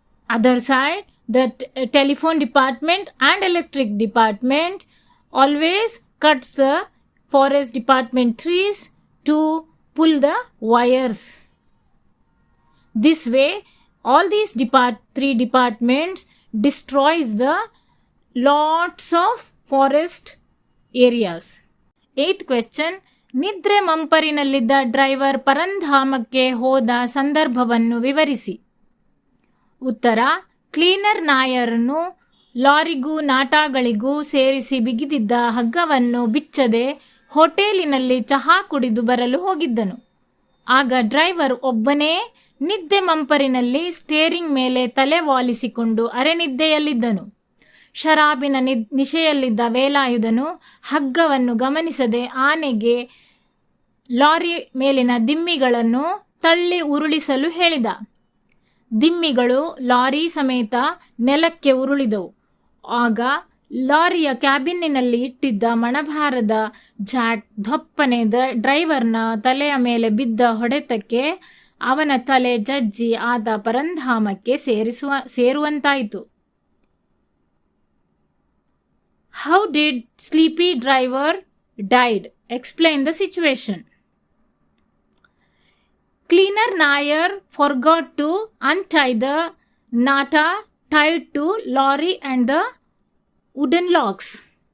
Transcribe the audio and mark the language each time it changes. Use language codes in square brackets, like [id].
[en] Other side, the telephone department and electric department always cuts the forest department trees to pull the wires. This way, all these 3 departments destroys the lots of forest areas. 8th question. [kn] ನಿದ್ರೆ ಮಂಪರಿನಲ್ಲಿದ್ದ driver ಪರಂಧಾಮಕ್ಕೆ ಹೋದ ಸಂದರ್ಭವನ್ನು ವಿವರಿಸಿ. ಉತ್ತರ. Cleaner ನಾಯರನ್ನು ಲಾರಿಗೂ ನಾಟಾಗಳಿಗೂ ಸೇರಿಸಿ ಬಿಗಿದಿದ್ದ ಹಗ್ಗವನ್ನು ಬಿಚ್ಚದೆ ಹೋಟೆಲಿನಲ್ಲಿ ಚಹಾ ಕುಡಿದು ಬರಲು ಹೋಗಿದ್ದನು. ಆಗ ಡ್ರೈವರ್ ಒಬ್ಬನೇ ನಿದ್ದೆ ಮಂಪರಿನಲ್ಲಿ ಸ್ಟೇರಿಂಗ್ ಮೇಲೆ ತಲೆ ವಾಲಿಸಿಕೊಂಡು ಅರೆನಿದ್ದೆಯಲ್ಲಿದ್ದನು. ಶರಾಬಿನ ನಿಶೆಯಲ್ಲಿದ್ದ ವೇಲಾಯುಧನು ಹಗ್ಗವನ್ನು ಗಮನಿಸದೆ ಆನೆಗೆ ಲಾರಿ ಮೇಲಿನ ದಿಮ್ಮಿಗಳನ್ನು ತಳ್ಳಿ ಉರುಳಿಸಲು ಹೇಳಿದ. ದಿಮ್ಮಿಗಳು ಲಾರಿ ಸಮೇತ ನೆಲಕ್ಕೆ ಉರುಳಿದವು. ಆಗ ಲಾರಿಯ ಕ್ಯಾಬಿನ್ನಿನಲ್ಲಿ ಇಟ್ಟಿದ್ದ ಮಣಭಾರದ ಜಾಟ್ ದಪ್ಪನೆ ಡ್ರೈವರ್ನ ತಲೆಯ ಮೇಲೆ ಬಿದ್ದ ಹೊಡೆತಕ್ಕೆ ಅವನ ತಲೆ ಜಜ್ಜಿ ಆತ ಪರಂಧಾಮಕ್ಕೆ ಸೇರುವಂತಾಯಿತು. [en] How did sleepy driver died? Explain the situation. Cleaner Nair forgot to untie the nata tied to lorry and the wooden locks.